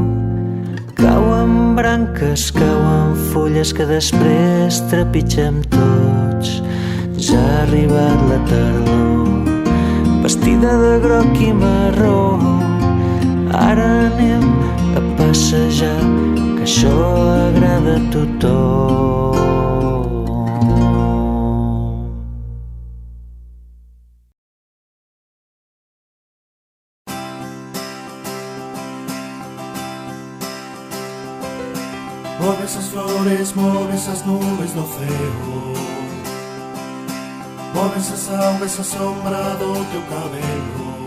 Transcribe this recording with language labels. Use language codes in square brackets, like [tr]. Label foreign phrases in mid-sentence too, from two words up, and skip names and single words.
[ca] Cauen branques, cauen fulles que després trepitgem tots. Ja ha arribat la tardor, vestida de groc i marró. Ara anem a passejar, que això agrada a tothom. [gl] Move esas flores, move esas nubes do ceo, move esas augas, a sombra do teu cabelo.